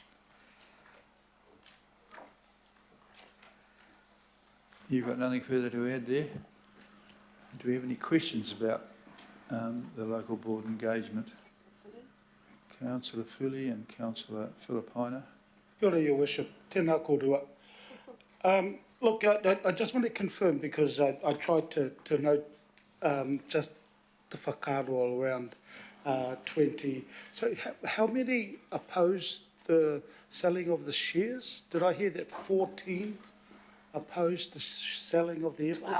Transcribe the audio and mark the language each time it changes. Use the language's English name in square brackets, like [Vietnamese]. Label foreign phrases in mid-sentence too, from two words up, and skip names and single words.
[English] You've got nothing further to add there? Do we have any questions about the local board engagement? Councillor Fully and Councillor Filipina. [Māori] Kia ora, [English] Your Worship. [Māori] Tēnā kōrua. [English] Look, I just want to confirm, because I tried to note just the whakaaro all around 20. So how many opposed the selling of the shares? Did I hear that 14 opposed the selling of the airport?